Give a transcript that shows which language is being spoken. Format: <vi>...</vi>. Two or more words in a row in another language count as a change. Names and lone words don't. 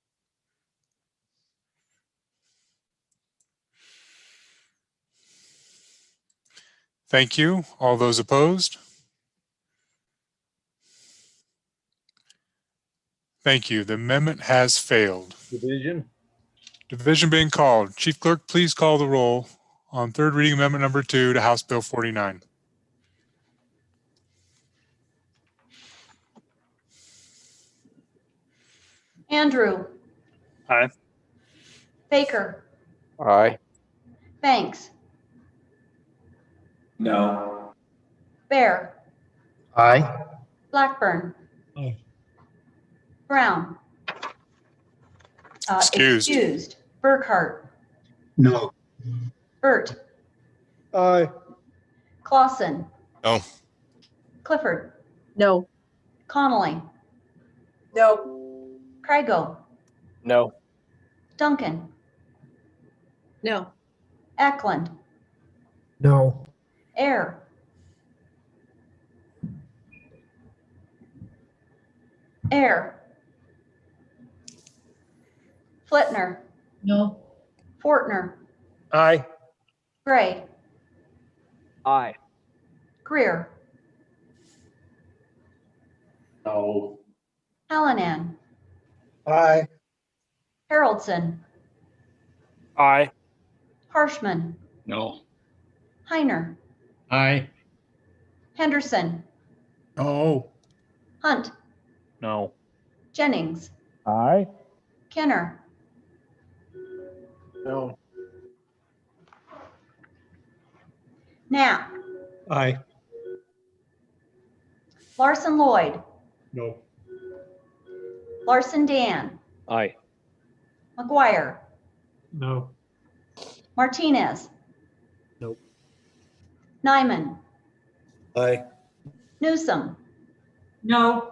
<en>Thank you. All those opposed? Thank you. The amendment has failed. Division? Division being called. Chief Clerk, please call the roll on third reading amendment number 2 to House Bill 49. Andrew. Aye. Baker. Aye. Banks. No. Bear. Aye. Blackburn. Aye. Brown. Excused. Burkhart. No. Burt. Aye. Clausen. No. Clifford. No. Connolly. No. Craigo. No. Duncan. No. Eklund. No. Air. Air. Flitner. No. Fortner. Aye. Gray. Aye. Greer. No. Hallinan. Aye. Haroldson. Aye. Harshman. No. Heiner. Aye. Henderson. No. Hunt. No. Jennings. Aye. Kenner. No. Knapp. Aye. Larson Lloyd. No. Larson Dan. Aye. McGuire. No. Martinez. Nope. Nyman. Aye. Newsom. No.</en>